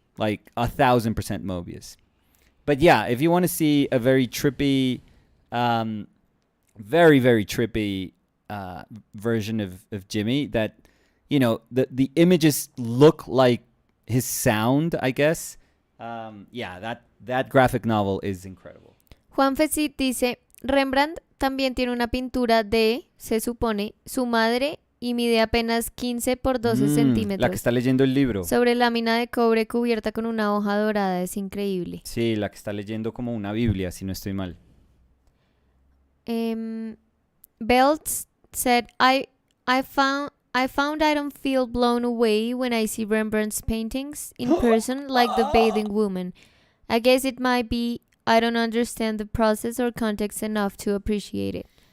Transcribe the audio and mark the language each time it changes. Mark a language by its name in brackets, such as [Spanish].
[English] Like 1,000% Mobius. But yeah, if you want to see a very trippy, very, very trippy version of Jimi that, you know, the images look like his sound, I guess. That graphic novel is incredible. [Spanish] Juan Fesit dice, Rembrandt también tiene una pintura de, se supone, su madre y mide apenas 15 por 12 centímetros. La que está leyendo el libro. Sobre lámina de cobre cubierta con una hoja dorada. Es increíble. Sí, la que está leyendo como una Biblia, si no estoy mal. [English] Belts said, I found I don't feel blown away when I see Rembrandt's paintings in person like The Bathing Woman. I guess it might be I don't understand the process or context enough to appreciate it.